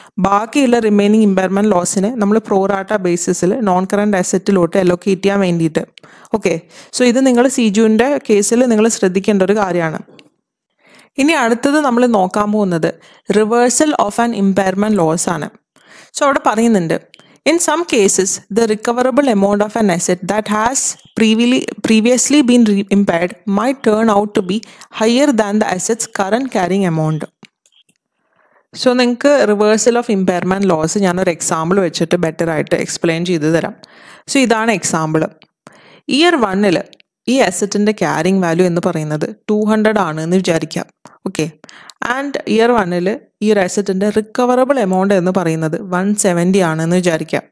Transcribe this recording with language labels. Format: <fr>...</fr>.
<ml>ബാക്കിയുള്ള remaining impairment ലോസിനെ നമ്മൾ pro rata ബേസിസിൽ non current അസറ്റിലോട്ട് allocate ചെയ്യാൻ വേണ്ടിയിട്ട്. ഓക്കെ, സോ ഇത് നിങ്ങൾ CGU-ൻ്റെ കേസിൽ നിങ്ങൾ ശ്രദ്ധിക്കേണ്ട ഒരു കാര്യമാണ്. ഇനി അടുത്തത് നമ്മൾ നോക്കാൻ പോകുന്നത് reversal of an impairment loss ആണ്.</ml> <en>so</en> <ml>അവിടെ പറയുന്നുണ്ട്</ml> <en>In some cases the recoverable amount of an asset that has previously been impaired might turn out to be higher than the asset's current carrying amount.</en> <ml>So നിങ്ങൾക്ക് reversal of impairment loss ഞാനൊരു example വെച്ചിട്ട് better ആയിട്ട് explain ചെയ്ത് തരാം. So ഇതാണ് example. Year 1 ഈ അസറ്റിൻ്റെ carrying value എന്ന് പറയുന്നത് 200 ആണ് എന്ന് വിചാരിക്കാം. ഓക്കെ, ആൻഡ് ഇയർ 1 ഈ ഒരു അസറ്റിൻ്റെ റിക്കവറബിൾ എമൗണ്ട് എന്ന് പറയുന്നത് 170 ആണെന്ന് വിചാരിക്കാം.</ml>